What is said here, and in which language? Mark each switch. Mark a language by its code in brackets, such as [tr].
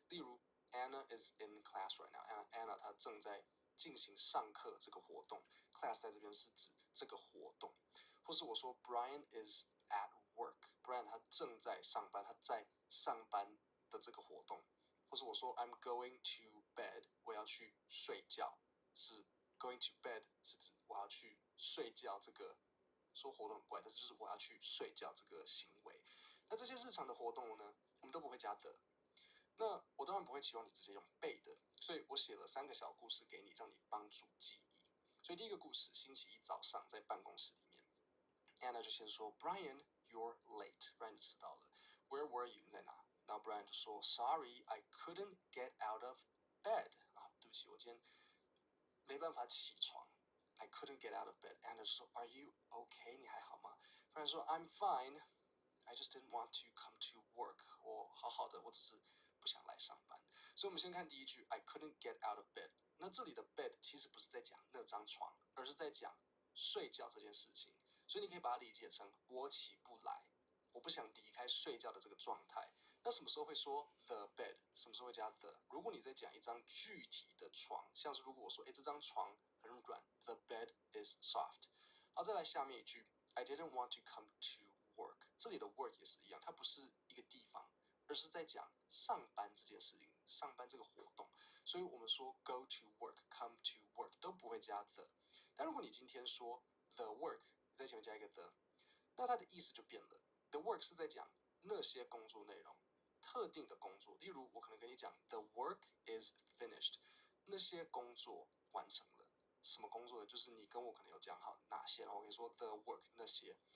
[zh] 例如 [en] Anna is in class right now. [zh] Anna 她正在进行上课这个活动 ，class 在这边是指这个活动。或是我说 [en] Brian is at work， [zh] Brian 他正在上班，他在上班的这个活动。或是我说 [en] I'm going to bed， [zh] 我要去睡觉，是 [en] going to bed [zh] 是指我要去睡觉这个，说活动很怪，但是就是我要去睡觉这个行为。那这些日常的活动呢，我们都不会加的。那我当然不会期望你直接用背的，所以我写了3个小故事给你，让你帮助记忆。所以第一个故事，星期一早上在办公室里面 ，Anna 就先说 [en] Brian, you're late. [zh] Brian 你迟到了。 [en] Where were you？ [zh] 你在哪？ 然后 [en] Brian [zh] 就说 [en] Sorry, I couldn't get out of bed。 [zh] 啊，对不起，我今天没办法起床。 [en] I couldn't get out of bed. Anna [zh] 就说 [en] Are you okay？ [zh] 你还好吗？Brian 说 [en] I'm fine. I just didn't want to come to work。 [zh] 我好好的，我只是不想来上班。所以我们先看第一句 [en] I couldn't get out of bed。 [zh] 那这里的 bed 其实不是在讲那张床，而是在讲睡觉这件事情。所以你可以把它理解成我起不来，我不想离开睡觉的这个状态。那什么时候会说 the bed？ 什么时候会加 the？ 如果你在讲一张具体的床，像是如果我说这张床很软 ， [en] the bed is soft。 [zh] 好，再来下面一句 [en] I didn't want to come to work。 [zh] 这里的 work 也是一样，它不是一个地方，而是在讲上班这件事情，上班这个活动。所以我们说 [en] go to work、 come to work [zh] 都不会加 the。但如果你今天说 the work， 在前面加一个 the， 那它的意思就变了。 The work 是在讲那些工作内容，特定的工作。例如，我可能跟你讲 [en] the work is finished， [zh] 那些工作完成了。什么工作呢？就是你跟我可能有讲好哪些，然后我跟你说 the work 那些。